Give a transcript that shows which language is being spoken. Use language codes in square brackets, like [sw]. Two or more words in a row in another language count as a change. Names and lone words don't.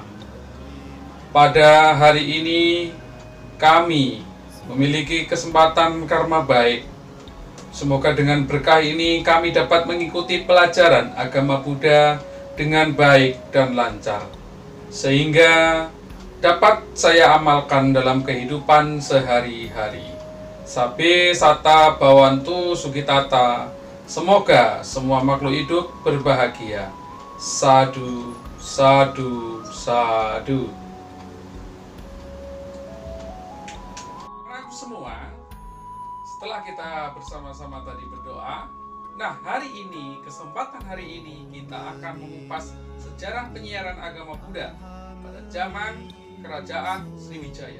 [id] Pada hari ini kami memiliki kesempatan karma baik. Semoga dengan berkah ini kami dapat mengikuti pelajaran agama Buddha dengan baik dan lancar, sehingga dapat saya amalkan dalam kehidupan sehari-hari. [pi] Sabe sata bawantu sukitata. [id] Semoga semua makhluk hidup berbahagia. [pi] Sadu, sadu, sadu. [id] Semua, setelah kita bersama-sama tadi berdoa, nah hari ini, kesempatan hari ini kita akan mengupas sejarah penyiaran agama Buddha pada zaman Kerajaan Sriwijaya.